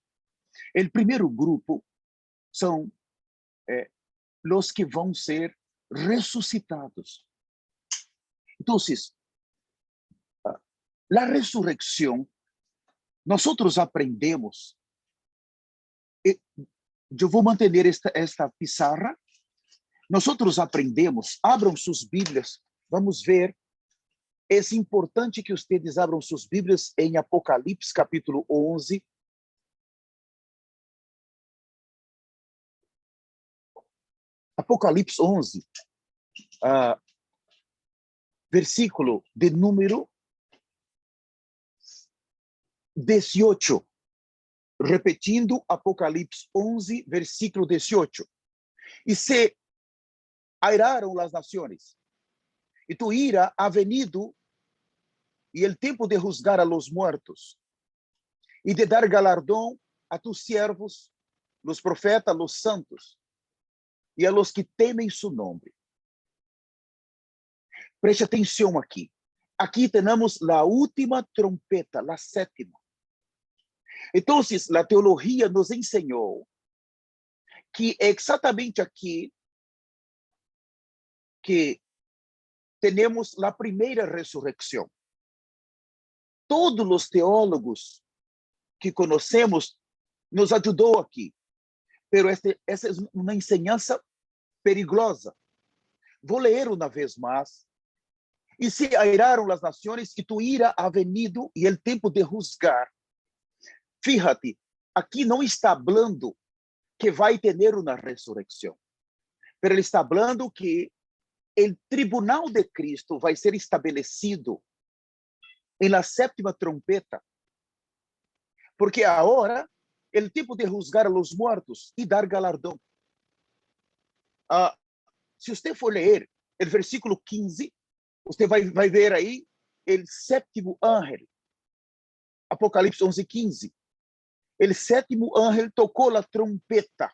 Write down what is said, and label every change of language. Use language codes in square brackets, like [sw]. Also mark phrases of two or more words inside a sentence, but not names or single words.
[es] El primer grupo son los que [pt] vão ser [es] resucitados. Entonces, la resurrección, nosotros aprendemos, yo voy a mantener esta pizarra, nosotros aprendemos, [pt] abram sus Bíblias, vamos ver, é importante que vocês abram suas Bíblias em Apocalipse, capítulo 11. Apocalipse 11, versículo de número 18. Repetindo, Apocalipse 11, versículo 18. E se airaram as nações, [es] e tu ira ha venido, e el tempo de juzgar a los muertos, e de dar galardão a tus siervos, los profetas, los santos, e a los que temem su nome. [pt] Preste atenção aqui. Aqui temos a última trompeta, a sétima. Então, a teologia nos ensinou que é exatamente aqui que temos a primeira ressurreição. Todos os teólogos que conhecemos nos ajudou aqui, pero essa é uma enseñança perigosa. Vou ler uma vez mais. E se airaram as nações, [es] que tu ira ha venido e el tempo de juzgar. Fíjate, [pt] aqui não está falando que vai ter uma ressurreição, mas ele está falando que o tribunal de Cristo vai ser estabelecido em la sétima trompeta, porque agora o tempo de [es] juzgar a los muertos [pt] e dar galardão. Se você for ler o versículo 15, você vai ver aí o sétimo ángel. Apocalipse 11, 15. O sétimo ángel tocou a trompeta.